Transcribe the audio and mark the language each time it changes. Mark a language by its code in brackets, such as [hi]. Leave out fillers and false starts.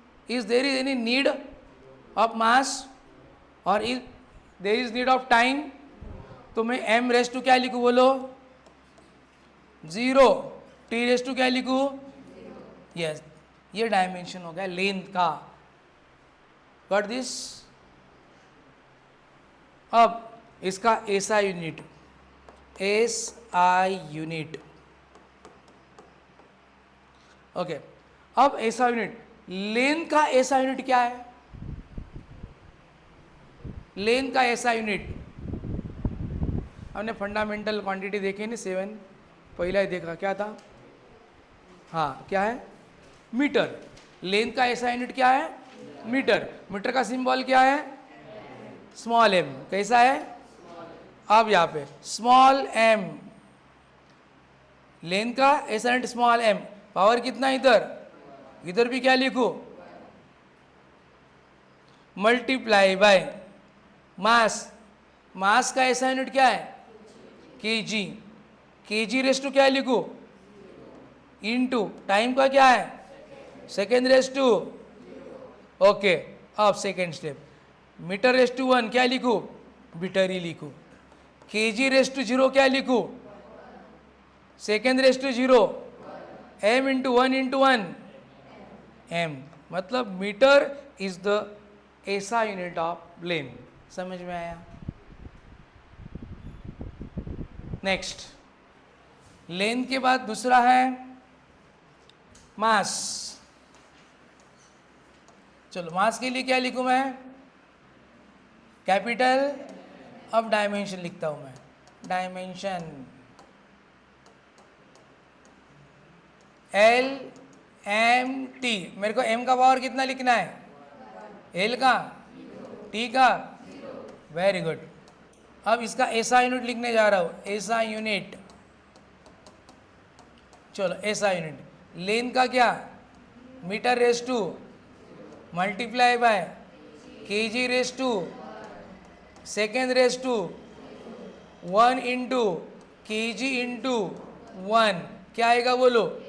[en] Is there is any need of mass और is there is need of time? [hi] तो मैं m raise to क्या लिखूँ बोलो? 0। t रेस टू क्या लिखूँ? यस, ये डायमेंशन हो गया लेंथ का। [en] Got this? [hi] अब इसका SI unit, SI unit, okay. अब SI यूनिट, लेंथ का SI यूनिट क्या है? लेंथ का SI यूनिट हमने फंडामेंटल क्वांटिटी देखी नहीं 7, पहला ही देखा, क्या था? हाँ, क्या है? मीटर। लेंथ का SI यूनिट क्या है? मीटर। मीटर का सिंबल क्या है? Small m। कैसा है? अब यहाँ पे स्मॉल m, लेंथ का SI unit small m, power कितना इधर? इधर भी क्या लिखूं? [en] Multiply by mass. [hi] मास का SI यूनिट क्या है? [en] kg। [hi] kg रेस टू क्या लिखूं? इनटू टाइम का क्या है? Second raise to, okay. अब second step, metre raise to 1 क्या लिखूं? मीटर ही लिखूं। kg रेस टू 0 क्या लिखूं? [en] Second raise to 0, m into 1 into 1 m। मतलब metre is the SI unit of length. [hi] समझ में आया? नेक्स्ट, लेंथ के बाद दूसरा है मास। चलो, मास के लिए क्या लिखूं मैं? कैपिटल। अब डायमेंशन लिखता हूं मैं, डायमेंशन L M T। मेरे को M का पावर कितना लिखना है? L का, T का, वेरी गुड। अब इसका SI यूनिट लिखने जा रहा हूं, SI यूनिट। चलो, SI यूनिट, लेंथ का क्या? [en] metre raise to multiply by kg raise to second raise to 1 into kg into 1, [hi] क्या आएगा बोलो?